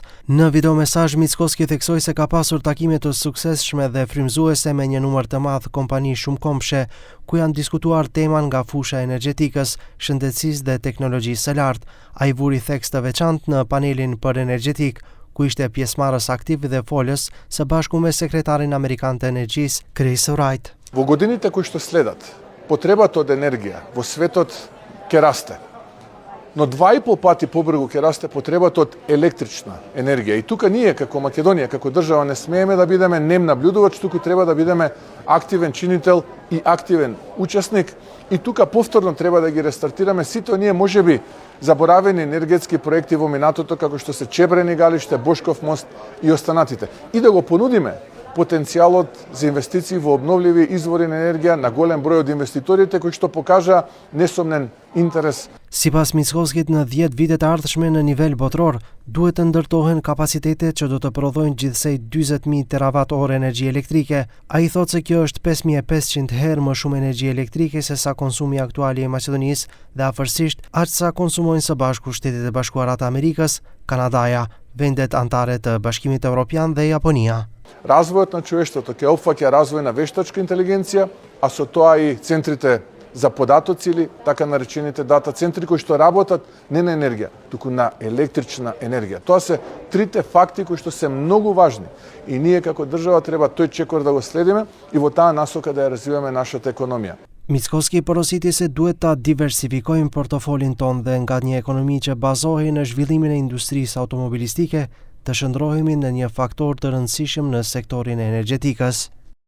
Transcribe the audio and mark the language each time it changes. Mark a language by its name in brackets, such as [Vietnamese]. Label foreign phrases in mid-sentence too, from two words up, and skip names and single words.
[Albanian] Në videomesazh Mickoski theksoi se ka pasur takime të suksesshme dhe frymëzuese me një numër të madh kompani shumëkombëshe, ku janë diskutuar tema nga fusha e energjetikës, shëndetësisë dhe teknologjisë së lartë. Ai vuri theks të veçantë në panelin për energjetik, ku ishte pjesëmarrës aktiv dhe folës së bashku me sekretarin amerikan të energjisë, Chris Wright. [Macedonian] Во годините кои што следат, потребата од енергија во светот ќе расте. Но 2,5 пати побрзо ќе расте потребата од електрична енергија. И тука ние како Македонија, како држава не смееме да бидеме нем наблюдувач, туку треба да бидеме активен чинител и активен учесник. И тука повторно треба да ги рестартираме сите оние можеби заборавени енергетски проекти во минатото, како што се Чебрен и Галиште, Бошков мост и останатите. И да го понудиме потенцијалот за инвестиции во обновливи извори на енергија на голем број од инвеститорите кои што покажа несомнен интерес. [Albanian] Sipas Mickoskit, në 10 vitet e ardhshme në nivel botror, duhet të ndërtohen kapacitete që do të prodhojnë gjithsej 40.000 terawatt-orë energji elektrike. Ai thotë se kjo është 5.500 herë më shumë energji elektrike se sa konsumi aktuali i Maqedonisë dhe afërsisht aq sa konsumojnë së bashku Shtetet e Bashkuara të Amerikës, Kanadaja, vendet anëtare të Bashkimit Evropian dhe Japonia. [Macedonian] Развојот на човештвото ќе опфаќа развој на вештачка интелигенција, а со тоа и центрите за податоци или така наречените дата центри кои што работат не на енергија, туку на електрична енергија. Тоа се трите факти кои што се многу важни и ние како држава треба тој чекор да го следиме и во таа насока да ја развиваме нашата економија. [Albanian] Mickoski porositi se duhet ta diversifikojmë portofolin ton dhe nga një ekonomi që bazohej në zhvillimin e industrisë automobilistike, të shndrohemi në një faktor të rëndësishëm në sektorin e energjetikës.